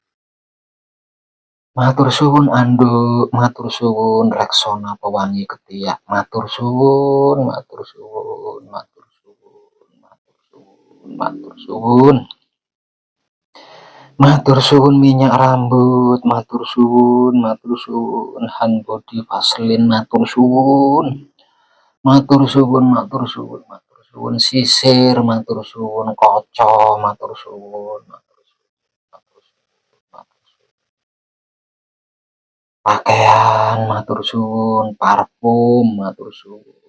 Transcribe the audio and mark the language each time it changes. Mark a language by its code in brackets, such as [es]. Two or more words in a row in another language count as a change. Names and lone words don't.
[jv] Matur suwun anduk, matur suwun Rexona [id] pewangi ketiak. [jv] Matur suwun, matur suwun, matur suwun, matur suwun, matur suwun. Matur suwun [id] minyak rambut, [jv] matur suwun, matur suwun [en] hand body [jv] vaseline, matur suwun. Matur suwun, matur suwun, matur suwun sisir, matur suwun kaca, matur suwun, matur suwun, matur suwun, matur suwun. Pakaian, matur suwun, parfum, matur suwun.